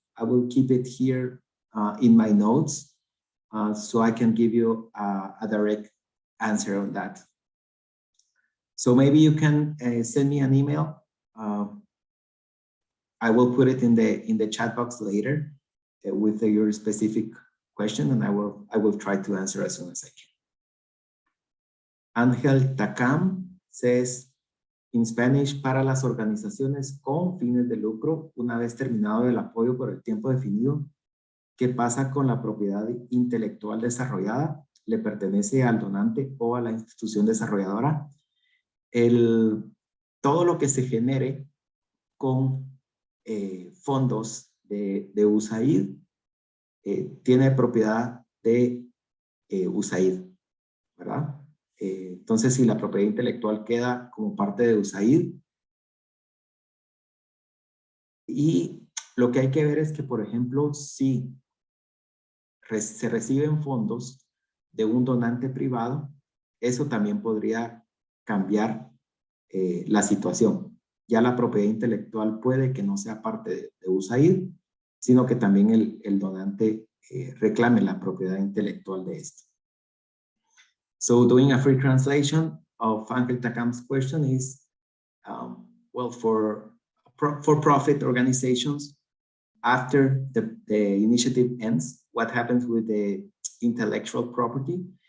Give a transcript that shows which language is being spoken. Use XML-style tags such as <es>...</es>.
<en>I will keep it here in my notes so I can give you a direct answer on that. So maybe you can send me an email. I will put it in the chat box later with your specific question, and I will try to answer as soon as I can. Angel Takam says, in Spanish,</en> <es>para las organizaciones con fines de lucro, una vez terminado el apoyo por el tiempo definido, ¿qué pasa con la propiedad intelectual desarrollada? ¿Le pertenece al donante o a la institución desarrolladora? Todo lo que se genere con fondos de Usaid tiene propiedad de Usaid, ¿verdad? Entonces, si la propiedad intelectual queda como parte de Usaid, y lo que hay que ver es que, por ejemplo, si se reciben fondos de un donante privado, eso también podría cambiar la situación. Ya la propiedad intelectual puede que no sea parte de Usaid, sino que también el donante reclame la propiedad intelectual de esto.</es> <en>So doing a free translation of Angel Takam's question is, well, for for-profit organizations, after the initiative ends, what happens with the intellectual property?</en>